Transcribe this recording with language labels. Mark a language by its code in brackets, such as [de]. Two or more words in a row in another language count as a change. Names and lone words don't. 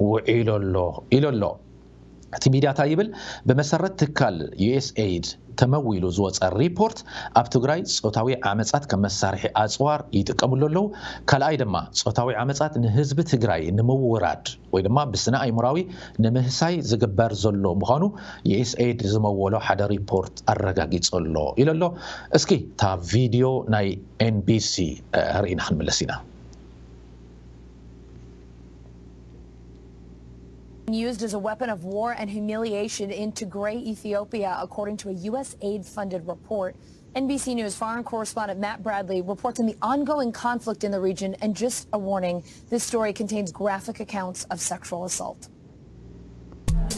[ti] ውዒሉሎ እቲ ሚድያታ ይብል በመሰረት ትካል USAID ተመዊሉ ዝወፀ ሪፖርት ኣብ ትግራይ ጾታዊ ዓመጻት ከም መሳርሒ ኣጽዋር ይጥቀሙሉ ኣለዉ ካልኣይ ድማ ጾታዊ ዓመጻት ንህዝቢ ትግራይ ንምውራድ ወይ ድማ ብስነ ኣይሞራዊ ንምህሳይ ዝግበር ዘሎ ምዃኑ USAID ዝመወሎ ሓደ ሪፖርት ኣረጋጊጸሎ ኢሉሎ እስኪ ታ ቪድዮ ናይ NBC ርኢና ክንመለስ ኢና [en] used as a weapon of war and humiliation in Tigray, Ethiopia, according to a USAID-funded report. NBC News foreign correspondent Matt Bradley reports on the ongoing conflict in the region, and just a warning, this story contains graphic accounts of sexual assault.